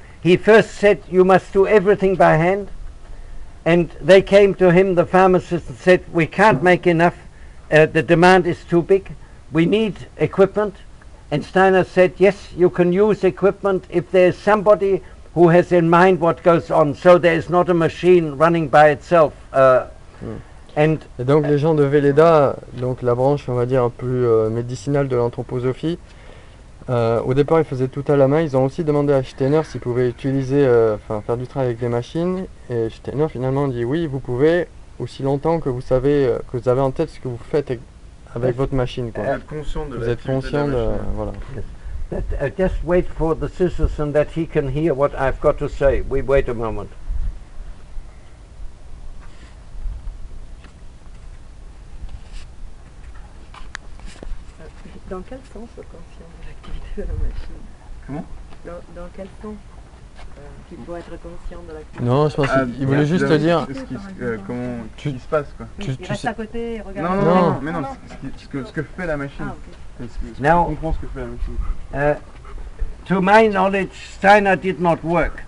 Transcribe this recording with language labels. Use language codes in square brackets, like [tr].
[en] He first said you must do everything by hand, and they came to him, the pharmacists, and said we can't make enough, the demand is too big, we need equipment. And Steiner said yes, you can use equipment if there is somebody who has in mind what goes on, so there is not a machine running by itself. [fr] Et donc les gens de Veleda, donc la branche on va dire un peu plus médicinale de l'anthroposophie, au départ ils faisaient tout à la main. Ils ont aussi demandé à Steiner s'ils pouvaient utiliser, faire du travail avec des machines, et Steiner finalement dit oui, vous pouvez, aussi longtemps que vous savez, que vous avez en tête ce que vous faites avec votre machine, quoi. Vous êtes conscient de voilà. [en] Just wait for the scissors and that he can hear what I've got to say. We wait a moment. [fr] Dans quel sens conscient de l'activité de la machine? Comment? Dans quel sens qu'il faut être conscient de l'activité? Non, je pense qu'il voulait juste te dire. Ce qui se passe, quoi. Il reste à côté et regarde. Non, mais non, ce que fait la machine. Ah, ok. [en] Now, [fr] comprend ce que fait la machine. [en] To my knowledge, Steiner did not work.